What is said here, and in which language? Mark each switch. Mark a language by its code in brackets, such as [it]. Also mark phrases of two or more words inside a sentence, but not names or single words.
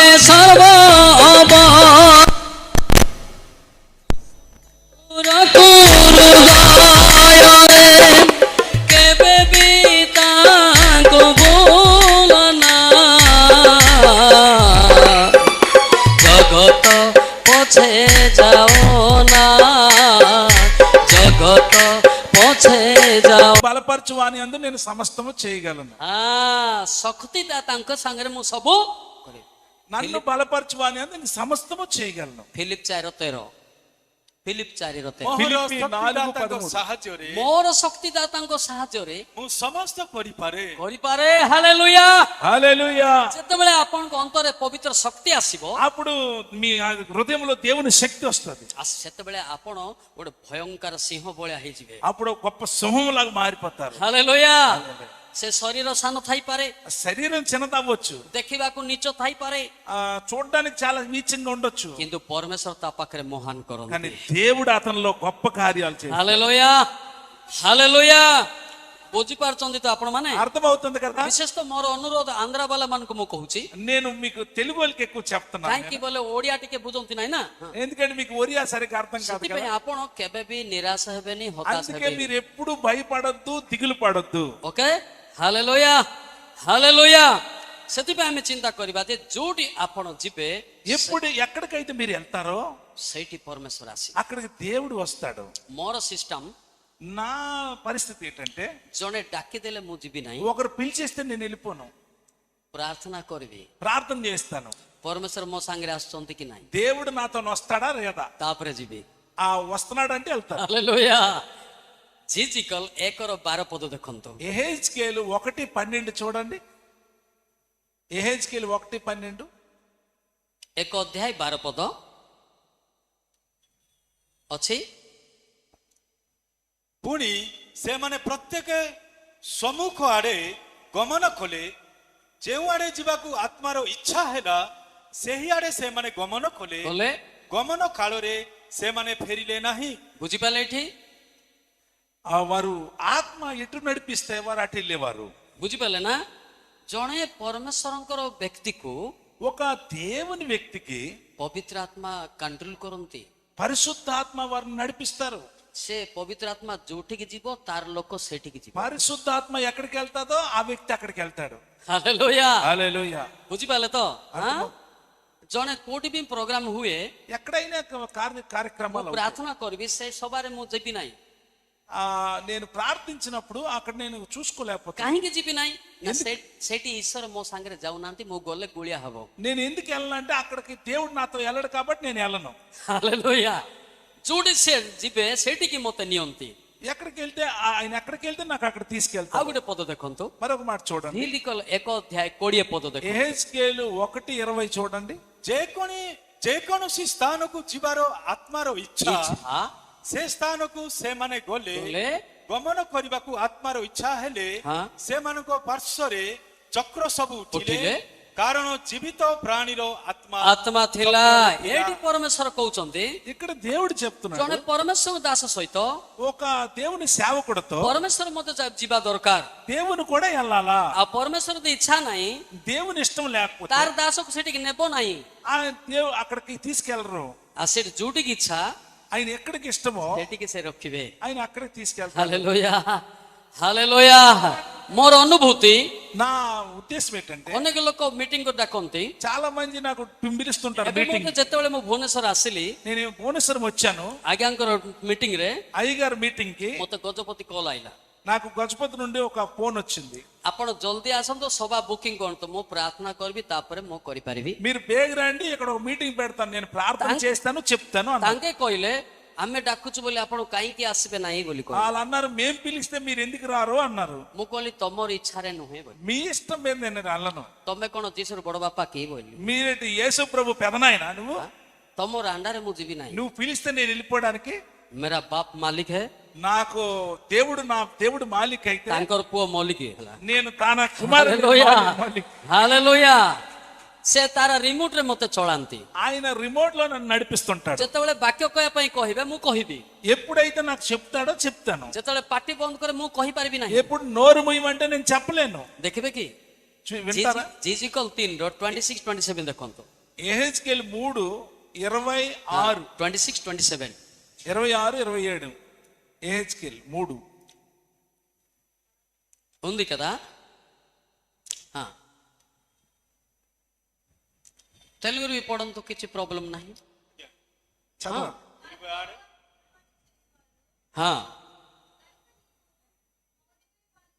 [or] ରଖ ହୃଦୟ ରେ, କେବେ ଭି ତାକୁ ବୋଲନା, ଜଗତ ପଛେ ଯାଅ ନା, ଜଗତ ପଛେ ଯାଅ। [te] బలపరచు బలపరచువాని అందు నేను సమస్తము చేయగలను. [or] ଶକ୍ତିଦାତାଙ୍କ ସାଙ୍ଗରେ ମୁଁ ସବୁ କରିବି. [te] నన్ను బలపరచువాని అందు నేను సమస్తము చేయగలను. [or] ଫିଲିପ 4:13 ଫିଲିପ 4:13 ମୋହର ଫିଲିପି ଶକ୍ତିଦାତାଙ୍କ 4:13 ସାହାଯ୍ୟରେ ମୋର ଶକ୍ତିଦାତାଙ୍କ ସାହାଯ୍ୟରେ ମୁଁ ସମସ୍ତ କରିପାରେ. କରିପାରେ. ହାଲେଲୁୟା. [te] హల్లెలూయా. [or] ଯେତେବେଳେ ଆପଣଙ୍କ ଅନ୍ତରରେ ପବିତ୍ର ଶକ୍ତି ଆସିବ, [te] అప్పుడు మీ హృదయంలో దేవుని శక్తి వస్తుంది. [or] ସେତେବେଳେ ଆପଣ ଗୋଟେ ଭୟଙ୍କର ସିଂହ ଭଳିଆ ହେଇଯିବେ. [te] అప్పుడు గొప్ప సింహం లాగా మారిపోతారు. [or] ହାଲେଲୁୟା. ସେ ଶରୀର ସାନ ଥାଇପାରେ, [te] శరీరం చిన్నదవ్వచ్చు, [or] ଦେଖିବାକୁ నీଚ ଥାଇପାରେ, [te] చూడడానికి చాలా నీచంగా ఉండొచ్చు, [or] କିନ୍ତୁ ପରମେଶ୍ୱର ତା ପାଖରେ ମହାନ [te] కానీ [or] କରନ୍ତି. [te] దేవుడు అతనిలో గొప్ప కార్యాలు చేస్తాడు. [or] ହାଲେଲୁୟା. ହାଲେଲୁୟା. ବୁଝିପାରୁଛନ୍ତି ତ ଆପଣ ମାନେ? [te] అర్థమవుతుంది కదా. [or] ବିଶେଷ ତ ମୋର ଅନୁରୋଧ ଆନ୍ଧ୍ରା ବାଲା ମାନଙ୍କୁ ମୁଁ କହୁଛି, [te] నేను మీకు తెలుగు వాళ్ళకి ఎక్కువ చెప్తున్నాను, [or] କାହିଁକି ବୋଲେ ଓଡିଆ ଟିକେ ବୁଝନ୍ତି ନାହିଁ ନା, [te] ఎందుకంటే మీకు ఒరియా సరిగ్గా అర్థం కాదు [or] ସେଥିପାଇଁ [te] కదా. [or] ଆପଣ କେବେ ବି ନିରାଶ ହେବେନି, ହତାଶ [te] అందుకే [or] ହେବେନି. [te] మీరు ఎప్పుడు భయపడొద్దు, దిగులు పడొద్దు. [or] ଓକେ. ହାଲେଲୁୟା. ହାଲେଲୁୟା. ସେଥିପାଇଁ ଆମେ ଚିନ୍ତା କରିବା ଯେ ଯୋଉଠି ଆପଣ ଯିବେ [te] ఎప్పుడు ఎక్కడికైతే మీరు వెళ్తారో [or] ସେଇଠି ପରମେଶ୍ୱର ଆସିବେ. [te] అక్కడికి దేవుడు వస్తాడు. [or] ମୋର ସିଷ୍ଟମ, [te] నా పరిస్థితి ఏంటంటే, [or] ଜଣେ ଡାକିଦେଲେ ମୁଁ ଯିବି ନାହିଁ, [te] ఒకరు పిలిచేస్తే నేను వెళ్ళిపోను, [or] ପ୍ରାର୍ଥନା କରିବି [te] ప్రార్థన చేస్తాను. [or] ପରମେଶ୍ୱର ମୋ ସାଙ୍ଗରେ ଆସୁଛନ୍ତି କି ନାହିଁ, [te] దేవుడు నాతో వస్తాడా లేదా, [or] ତାପରେ ଯିବି. [te] వస్తున్నాడంటే వెళ్తాను. [or] ହାଲେଲୁୟା. ଝିଝିକଲ 1:12 ପଦ ଦେଖନ୍ତୁ. [te] ఎహెజ్కేలు 1:12 చూడండి. ఎహెజ్కేలు 1:12 [or] 1 ଅଧ୍ୟାୟ 12 ପଦ ଅଛି. ପୁଣି ସେମାନେ ପ୍ରତ୍ୟେକ ସମ୍ମୁଖ ଆଡେ ଗମନ କଲେ, ଯେଉଁଆଡେ ଯିବାକୁ ଆତ୍ମାର ଇଚ୍ଛା ହେଲା ସେହି ଆଡେ ସେମାନେ ଗମନ କଲେ. କଲେ ଗମନ କାଳରେ ସେମାନେ ଫେରିଲେ ନାହିଁ. ବୁଝିପାରିଲେ? ଏଠି [te] వారు ఆత్మ ఎటు నడిపిస్తే వారు అటు వెళ్ళేవారు. [or] ବୁଝିପାରିଲେ ନା? ଜଣେ ପରମେଶ୍ୱରଙ୍କର ବ୍ୟକ୍ତିକୁ [te] ఒక దేవుని వ్యక్తికి [or] ପବିତ୍ର ଆତ୍ମା କଣ୍ଟ୍ରୋଲ କରନ୍ତି. [te] పరిశుద్ధాత్మ వారిని నడిపిస్తారు. [or] ସେ ପବିତ୍ର ଆତ୍ମା ଯୋଉଠିକି ଯିବ ତାର ଲୋକ ସେଠିକି ଯିବ. [te] పరిశుద్ధాత్మ ఎక్కడికి వెళ్తాదో ఆ వ్యక్తి అక్కడికి వెళ్తాడు. [or] ହାଲେଲୁୟା. [te] హల్లెలూయా. [or] ବୁଝିପାରିଲେ ତ? ଜଣେ କୋଉଠି ବି ପ୍ରୋଗ୍ରାମ ହୁଏ, [te] ఎక్కడైనా కార్యక్రమాలు [or] ପ୍ରାର୍ଥନା କରିବି, ସେ ସଭାରେ ମୁଁ ଯିବି ନାହିଁ. [te] నేను ప్రార్థించినప్పుడు అక్కడ నేను చూసుకోలేకపోతే, [or] କାହିଁକି ଯିବି ନାହିଁ ନା ସେଠି ଈଶ୍ୱର ମୋ ସାଙ୍ଗରେ ଯାଉନାହାନ୍ତି, ମୁଁ ଗଲେ ଗୁଳିଆ ହବ. [te] నేను ఎందుకు వెళ్ళాలంటే అక్కడికి దేవుడు నాతో వెళ్ళడు కాబట్టి నేను వెళ్ళను. [or] ହାଲେଲୁୟା. ଯୋଉଠି ସେ ଯିବେ ସେଠିକି ମତେ ନିଅନ୍ତି. [te] ఎక్కడికి వెళ్తే ఆయన ఎక్కడికి వెళ్తే నాకు అక్కడ [or] ଆଉ [te] తీసుకెళ్తాను. [or] ଗୋଟେ ପଦ ଦେଖନ୍ତୁ. [te] మరొక మాట చూడండి. [or] హిల్కియలు 1 ଅଧ୍ୟାୟ 20 ପଦ ଦେଖନ୍ତୁ. [te] ఎహెజ్కేలు 1:20 చూడండి. [or] ଯେକୌଣସି ସ୍ଥାନକୁ ଯିବାର ଆତ୍ମାର ଇଚ୍ଛା, ଇଚ୍ଛା ସେ ସ୍ଥାନକୁ ସେମାନେ ଗଲେ. ଗଲେ ଗମନ କରିବାକୁ ଆତ୍ମାର ଇଚ୍ଛା ହେଲେ ହଁ। ସେମାନଙ୍କ ପାର୍ଶ୍ୱରେ ଚକ୍ର ସବୁ ଉଠିଲେ। ଉଠିଲେ, କାରଣ ଜୀବିତ ପ୍ରାଣୀର ଆତ୍ମା ଆତ୍ମା ଥିଲା. ଏଇଠି ପରମେଶ୍ୱର କହୁଛନ୍ତି, [te] ఇక్కడ దేవుడు చెప్తున్నాడు, [or] ଜଣେ ପରମେଶ୍ୱର ଦାସ ସହିତ [te] ఒక దేవుని సేవకుడితో [or] ପରମେଶ୍ୱର ମତେ ଯିବା ଦରକାର. [te] దేవుని కూడా వెళ్ళాలా. [or] ଆଉ ପରମେଶ୍ୱର ଯଦି ଇଚ୍ଛା ନାହିଁ, [te] దేవుని ఇష్టం లేకపోతే [or] ତାର ଦାସକୁ ସେଠିକି ନେବ ନାହିଁ. [te] ఆ దేవుడు అక్కడికి తీసుకెళ్లరు. [or] ଆଉ ସେଠି ଯୋଉଠିକି ଇଚ୍ଛା [te] ఆయన ఎక్కడికి ఇష్టమో [or] ସେଠିକି ସେ ରଖିବେ. [te] ఆయన అక్కడికి తీసుకెళ్తారు. [or] ହାଲେଲୁୟା. ହାଲେଲୁୟା. ମୋର ଅନୁଭୂତି, [te] నా ఉద్దేశం ఏంటంటే, [or] ଅନେକ ଲୋକ ମିଟିଂ କୁ ଡାକନ୍ତି. [te] చాలా మంది నాకు పిలిపిస్తుంటారు [or] ଏବେ [te] మీటింగ్. [or] ମୁଁ ଯେତେବେଳେ ମୁଁ ଭୁବନେଶ୍ୱର ଆସିଲି, [te] నేను భువనేశ్వరం వచ్చాను [or] ଆଜ୍ଞାଙ୍କର ମିଟିଂ ରେ [te] అయ్యగారు మీటింగ్ కి. [or] ମତେ ଗଜପତି କଲ୍ ଆଇଲା, [te] నాకు గజపతి నుండి ఒక ఫోన్ వచ్చింది. [or] ଆପଣ ଜଲ୍ଦି ଆସନ୍ତୁ, ସଭା ବୁକିଂ କରନ୍ତୁ, ମୁଁ ପ୍ରାର୍ଥନା କରିବି, ତାପରେ ମୁଁ କରିପାରିବି. [te] మీరు బేగ రండి, ఇక్కడ ఒక మీటింగ్ పెడతాను, నేను ప్రార్థన చేస్తాను, చెప్తాను అన్నారు. [or] ତାଙ୍କେ କହିଲେ ଆମେ ଡାକୁଛୁ ବୋଲି ଆପଣ କାହିଁକି ଆସିବେ ନାହିଁ ବୋଲି କହିଲେ. [te] వాళ్ళు అన్నారు, మేం పిలిస్తే మీరు ఎందుకు రారు అన్నారు. [or] ମୁଁ କହିଲି ତମର ଇଚ୍ଛାରେ ନୁହେଁ ବୋଲି. [te] మీ ఇష్టం మీద నేను అల్లను. [or] ତମେ କଣ ଯୀଶୁର ବଡ ବାପା କି ବୋଲି? [te] మీరేంటి యేసు ప్రభు పెదనాయన నువ్వు? [or] ତମର అండాରେ ମୁଁ ଯିବି ନାହିଁ. [te] నువ్వు పిలిస్తే నేను వెళ్ళిపోవడానికి? [hi] मेरा बाप मालिक है, [te] నాకు దేవుడు మాలిక్ అయితే [or] ତାଙ୍କର ପୁଅ ମଲିକ ହେଲା. [te] నేను తన కుమారుడు [or] ହାଲେଲୁୟା. [te] మాలిక్. [or] ହାଲେଲୁୟା. ସେ ତାର ରିମୋଟ ରେ ମତେ ଚଳାନ୍ତି. [te] ఆయన రిమోట్ లో నన్ను నడిపిస్తుంటాడు. [or] ଯେତେବେଳେ ବାକ୍ୟ କହିବା ପାଇଁ କହିବେ ମୁଁ କହିବି, [te] ఎప్పుడైతే నాకు చెప్తాడో చెప్తాను. [or] ଯେତେବେଳେ ପାଟି ବନ୍ଦ କରେ ମୁଁ କହିପାରିବି ନାହିଁ. [te] ఎప్పుడు నోరు మూయమంటే నేను చెప్పలేను. [or] ଦେଖିବେ କି? [te] వింటారా? [or] జిజికల్ 3:26-27 ଦେଖନ୍ତୁ. [te] ఎహెజ్కేలు 3:26 26-27 26-27 ఎహెజ్కేలు 3 ఉంది కదా. తెలుగురు పడంతో [or] କିଛି ପ୍ରୋବ୍ଲେମ ନାହିଁ. [te] చదవ. [or] ହଁ